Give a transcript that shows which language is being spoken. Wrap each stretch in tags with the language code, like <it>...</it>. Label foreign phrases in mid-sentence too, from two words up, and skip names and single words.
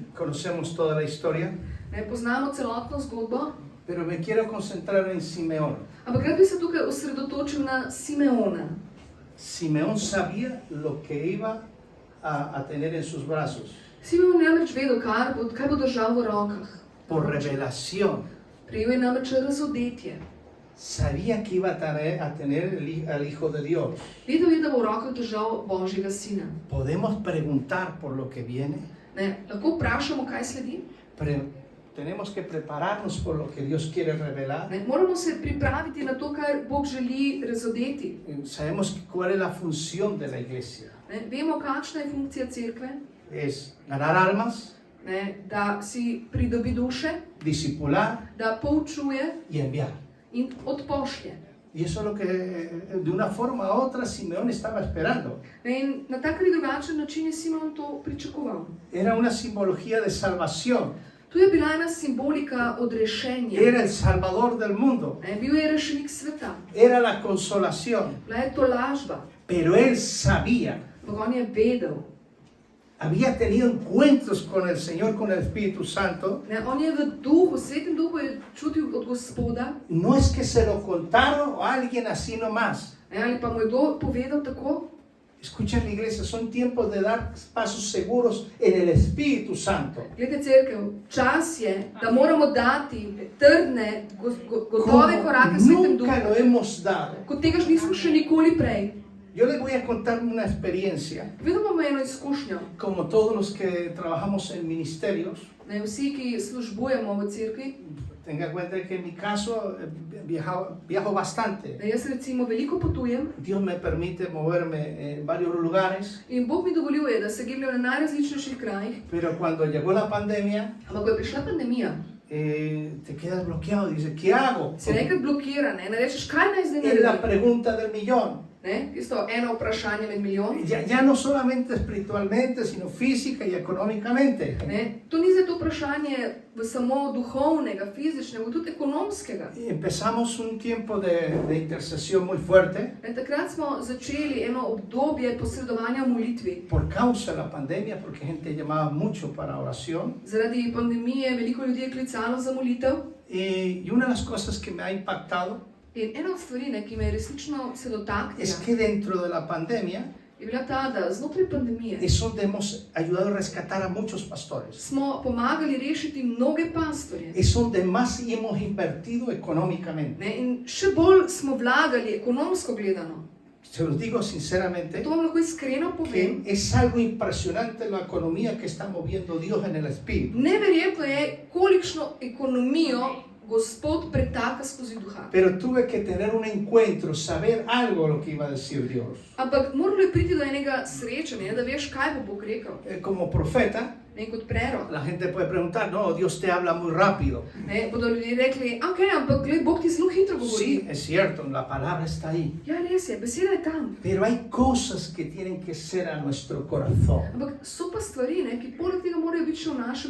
<es>conocemos toda la historia,</es> <sl>Ne poznamo celotno zgodbo,</sl> <es>pero me quiero concentrar en Simeón.</es> <sl>ampak rad bi se tukaj osredotočil na Simeona.</sl> <es>Simeón sabía lo que iba a tener en sus brazos</es> <sl>Simeon je namreč vedel, kaj bo držal v rokah.</sl> <es>por revelación.</es> <sl>Prejel je namreč razodetje.</sl> <es>Sabía que iba a tener al Hijo de Dios.</es> <sl>Vedel je, da bo v rokah držal Božjega sina.</sl> <es>Podemos preguntar por lo que viene,</es> <sl>Ne, lahko vprašamo, kaj sledi.</sl> <es>pero tenemos que prepararnos por lo que Dios quiere revelar.</es> <sl>Ne, moramo se pripraviti na to, kar Bog želi razodeti.</sl> <es>Sabemos cuál es la función de la iglesia.</es> <sl>Ne, vemo, kakšna je funkcija cerkve.</sl> <es>Es ganar almas,</es> <sl>Ne, da si pridobi duše,</sl> <es>discipular</es> <sl>da poučuje</sl> <es>y enviar.</es> <sl>in odpošlje.</sl> <es>Y eso es lo que de una forma u otra Simeón estaba esperando.</es> <sl>Ne, in na tak ali drugačen način je Simeon to pričakoval.</sl> <es>Era una simbología de salvación.</es> <sl>Tu je bila ena simbolika odrešenja.</sl> <es>Era el salvador del mundo.</es> <sl>Ne, bil je rešenik sveta.</sl> <es>Era la consolación.</es> <sl>Bila je tolažba.</sl> <es>Pero él sabía,</es> <sl>Ampak on je vedel.</sl> <es>había tenido encuentros con el Señor, con el Espíritu Santo.</es> <sl>Ne, on je v duhu, svetem duhu je čutil od Gospoda.</sl> <es>No es que se lo contaron a alguien así nomás.</es> <sl>Ne, ali pa mu je kdo povedal tako.</sl> <es>Escuchen, iglesia, son tiempos de dar pasos seguros en el Espíritu Santo.</es> <sl>Glede cerkev, čas je, da moramo dati trdne, gotove korake v svetem</sl> <es>Nunca lo</es> <sl>duhu.</sl> <es>hemos dado.</es> <sl>Kot tega nismo še nikoli prej.</sl> <es>Yo les voy a contar una experiencia.</es> <sl>Vedno imamo eno izkušnjo.</sl> <es>Como todos los que trabajamos en ministerios,</es> <sl>Ne, vsi, ki službujemo v cerkvi,</sl> <es>tenga en cuenta que en mi caso viajo bastante.</es> <sl>ne, jaz recimo veliko potujem</sl> <es>Dios me permite moverme en varios lugares,</es> <sl>in Bog mi dovoljuje, da se gibljem na najrazličnejših krajih.</sl> <es>pero cuando llegó la pandemia,</es> <sl>Ampak ko je prišla pandemija,</sl> <es>te quedas bloqueado y dices, ¿qué hago?</es> <sl>si enkrat blokira, ne rečeš, kaj naj zdaj</sl> <es>Es la</es> <sl>naredim.</sl> <es>pregunta del millón.</es> <sl>Ne, tisto eno vprašanje med milijon.</sl> <es>Ya no solamente espiritualmente, sino física y económicamente.</es> <sl>Ne, to ni zdaj to vprašanje samo duhovnega, fizičnega, ampak tudi ekonomskega.</sl> <es>Y empezamos un tiempo de intercesión muy fuerte</es> <sl>Ne, takrat smo začeli eno obdobje posredovanja v molitvi.</sl> <es>por causa de la pandemia, porque gente llamaba mucho para oración.</es> <sl>Zaradi pandemije veliko ljudi je klicalo za molitev.</sl> <es>Y una de las cosas que me ha impactado</es> <sl>In ena od stvari, ne, ki me je resnično se dotaknila,</sl> <es>es que dentro de la pandemia</es> <sl>je bila ta, da znotraj pandemije</sl> <es>es donde hemos ayudado a rescatar a muchos pastores.</es> <sl>smo pomagali rešiti mnoge pastorje.</sl> <es>Es donde más hemos invertido económicamente.</es> <sl>Ne, in še bolj smo vlagali ekonomsko gledano.</sl> <es>Se los digo sinceramente,</es> <sl>To vam lahko iskreno povem.</sl> <es>que es algo impresionante la economía que está moviendo Dios en el Espíritu.</es> <sl>Neverjetno je, kolikšno ekonomijo Gospod pretaka skozi duha.</sl> <es>Pero tuve que tener un encuentro, saber algo lo que iba a decir Dios.</es> <sl>Ampak moralo je priti do enega srečanja, da veš, kaj bo Bog rekel.</sl> <es>Como profeta,</es> <sl>Ne, kot prerok.</sl> <es>la gente puede preguntar, no, Dios te habla muy rápido.</es> <sl>Ne, bodo ljudje rekli, ok, ampak gled, Bog ti zelo hitro govori.</sl> <es>Sí, es cierto, la palabra está ahí.</es> <sl>Ja, res je, beseda je tam.</sl> <es>Pero hay cosas que tienen que ser a nuestro corazón,</es> <sl>Ampak so pa stvari, ne, ki poleg tega morajo biti še v našem</sl>